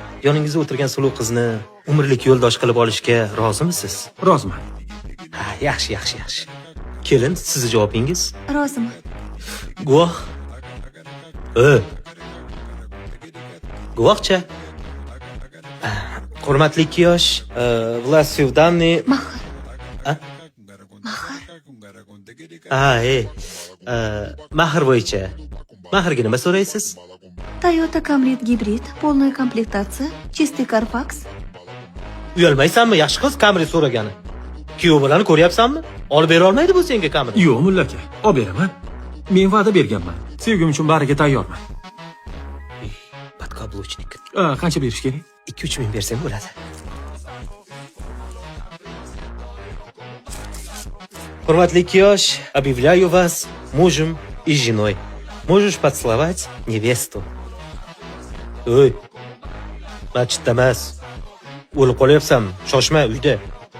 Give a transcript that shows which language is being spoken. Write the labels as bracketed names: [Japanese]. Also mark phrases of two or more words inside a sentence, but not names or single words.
[Uzbek] Yoningizda o'tirgan suluv qizni umrlik yo'ldosh qilib olishga rozimisiz? Roziman. Ha, yaxshi. Kelin, sizni javobingiz? Roziman. Guvoh. Guvohcha. Hurmatli 2 yosh, [Russian] властью в данный... [Uzbek] Mahar. Mahar bo'yicha. Maharga nima so'raysiz? Toyota Camry gibrid, [Russian] полная комплектация, чистый Carfax. [Uzbek] Uyalmaysanmi, yaxshi qiz Camry so'ragani? Kuyov bilan ko'ryapsanmi? Olib bera olmaydi bu senga Camry. Yo'q, mulla aka, olib beraman. Men va'da berganman. Sevgim uchun bariga tayyorman. Podkablучник. Qancha berish kerak? 2-3 ming bersang bo'ladi. Hurmatli 2 yosh, [Russian] объявляю вас мужем и женой. Можешь поцеловать невесту. [Uzbek] Masjidda emas. O'lib qolyapsanmi? Shoshma uyda.